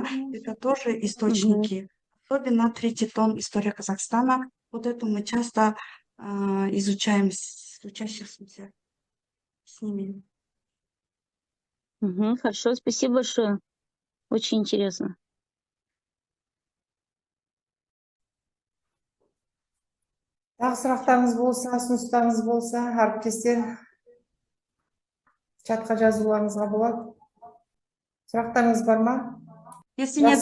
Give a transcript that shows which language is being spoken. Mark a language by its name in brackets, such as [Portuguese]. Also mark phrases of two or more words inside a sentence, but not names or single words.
[Russian] Это тоже источники. Особенно 3-й том «История Казахстана». Вот это мы часто изучаем с учащимися, с ними. Хорошо, спасибо большое. Очень интересно. [Kazakh] Тағы сұрақтарыңыз болса, ұсыныстарыңыз болса, әріптестер чатқа жазуларыңызға болады. Сұрақтарыңыз бар ма? [Russian] Если нет